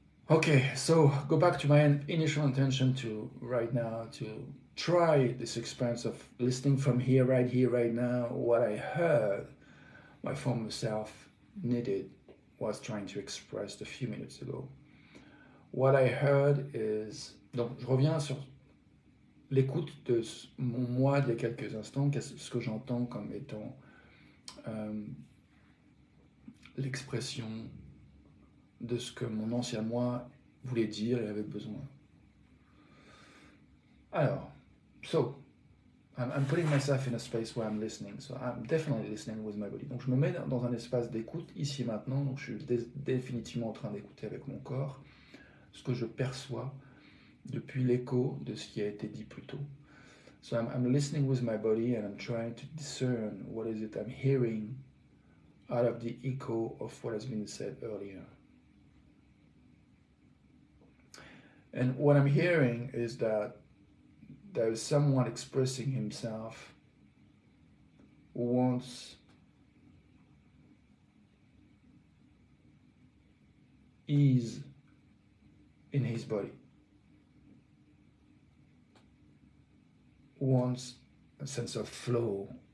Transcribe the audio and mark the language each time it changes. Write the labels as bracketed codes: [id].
[en] Okay, so go back to my initial intention to right now to try this experience of listening from here, right now. What I heard my former self needed was trying to express a few minutes ago. What I heard is... [fr] Donc, je reviens sur l'écoute de mon moi d'il y a quelques instants, ce que j'entends comme étant l'expression de ce que mon ancien moi voulait dire et avait besoin. [en] Alors, so, I'm putting myself in a space where I'm listening, so I'm definitely listening with my body. [fr] Donc je me mets dans un espace d'écoute ici maintenant, donc je suis définitivement en train d'écouter avec mon corps ce que je perçois depuis l'écho de ce qui a été dit plus tôt. [en] So I'm listening with my body and I'm trying to discern what is it I'm hearing out of the echo of what has been said earlier. And what I'm hearing is that there is someone expressing himself who wants ease in his body, who wants a sense of flow.